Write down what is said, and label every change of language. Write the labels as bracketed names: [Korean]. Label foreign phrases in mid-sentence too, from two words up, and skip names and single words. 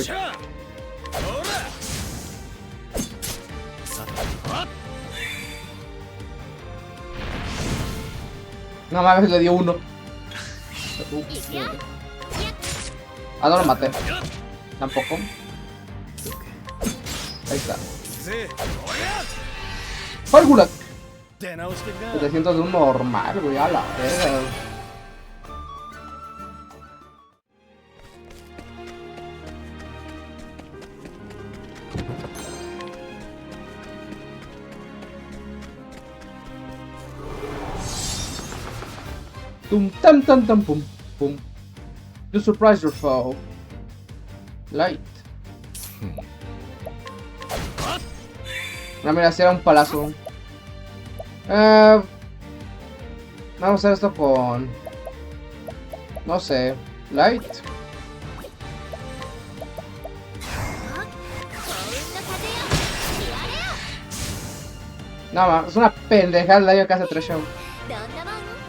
[Japanese] さて [Spanish] No mames, le dio uno. [Japanese] 行くよ。 [Spanish] Ah, no lo maté. Tampoco. Ahí está. ぜ ¡Pálcula! [Japanese] 出直してくな [Spanish] 700 de un normal, güey. A la verga. Tum tam tam tam pum pum. [English] You surprise your foe. Light. [Spanish] No, mira, si era un palazo. Vamos a hacer esto con... No sé. Light. [Japanese] 幸運の風よ。見られよ。 [Spanish] No, es una pendejada el daño que hace Tresha. [Japanese] どんなもん？